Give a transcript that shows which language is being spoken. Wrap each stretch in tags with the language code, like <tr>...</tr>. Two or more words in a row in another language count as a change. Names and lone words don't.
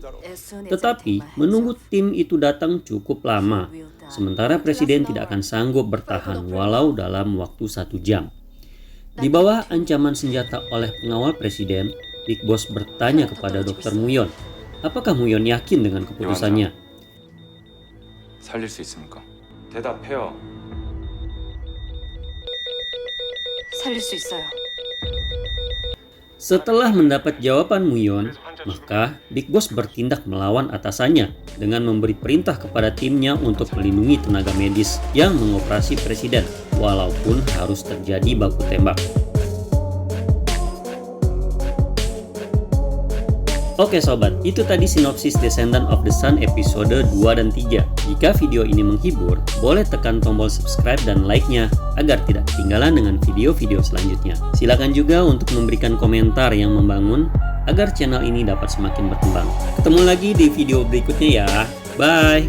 <id>Tetapi menunggu tim itu datang cukup lama, sementara presiden tidak akan sanggup bertahan walau dalam waktu 1 jam. Di bawah ancaman senjata oleh pengawal presiden, Big Boss bertanya kepada Dr. Muyon, apakah Muyon yakin dengan keputusannya?</id> <ko>살릴 수 있습니까? 대답해요. 살릴 수 있어요.</ko> <id>Setelah mendapat jawaban Muyon, maka Big Boss bertindak melawan atasannya dengan memberi perintah kepada timnya untuk melindungi tenaga medis yang mengoperasi presiden, walaupun harus terjadi baku tembak. Oke sobat, itu tadi sinopsis Descendant of the Sun episode 2 dan 3. Jika video ini menghibur, boleh tekan tombol subscribe dan like-nya agar tidak ketinggalan dengan video-video selanjutnya. Silakan juga untuk memberikan komentar yang membangun agar channel ini dapat semakin berkembang. Ketemu lagi di video berikutnya ya.</id>